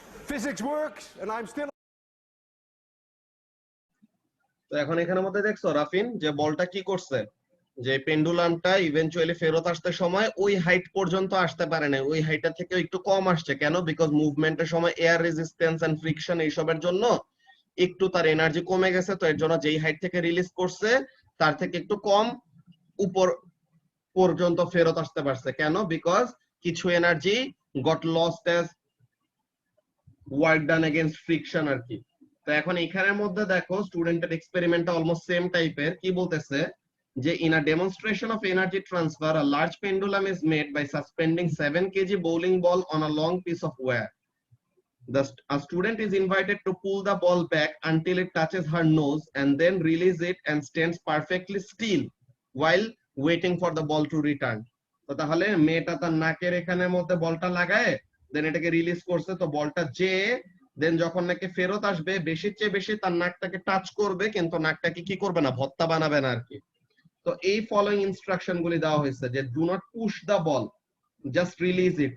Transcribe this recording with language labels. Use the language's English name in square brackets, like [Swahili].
[English] Physics works, and I'm still. [Bangla] তো এখন এখানের মধ্যে দেখছো রাফিন যে বলটা কি করছে, যে পেন্ডুলামটা ইভেন্চুয়ালি ফেরত আসতে সময় ওই হাইট পর্যন্ত আসতে পারে না, ওই হাইটটা থেকে একটু কম আসছে। কেন? বিকজ মুভমেন্টের সময় এয়ার রেজিস্ট্যান্স এন্ড ফ্রিকশন এইসবের জন্য একটু তার এনার্জি কমে গেছে। তো এর জন্য যেই হাইট থেকে রিলিজ করছে তার থেকে একটু কম উপর পর্যন্ত ফেরত আসতে পারছে। কেন? [English] because কিছু energy got lost as work done against friction [Bangla] আর কি। তো এখন এখানের মধ্যে দেখো স্টুডেন্টের এক্সপেরিমেন্টটা অলমোস্ট সেম টাইপের। কি বলতেছে যে [English] In a demonstration of energy transfer a large pendulum is made by suspending 7 kg bowling ball on a long piece of wire. A student is invited to pull the ball back until it touches her nose and then release it and stands perfectly still while waiting for the ball to return. [Bangla] তো তাহলে মেয়েটা তার নাকের এখানের মধ্যে বলটা লাগায় দেন এটাকে রিলিজ করছে। তো বলটা যে দেন যখন নাকি ফেরত আসবে বেশির চেয়ে বেশি তার নাকটাকে টাচ করবে, কিন্তু নাকটাকে কি করবে না, ভর্তা বানাবে না আর কি। তো এই ফলোইং ইনস্ট্রাকশন গুলি দেওয়া হয়েছে যে [English] Do not push the ball, just release it.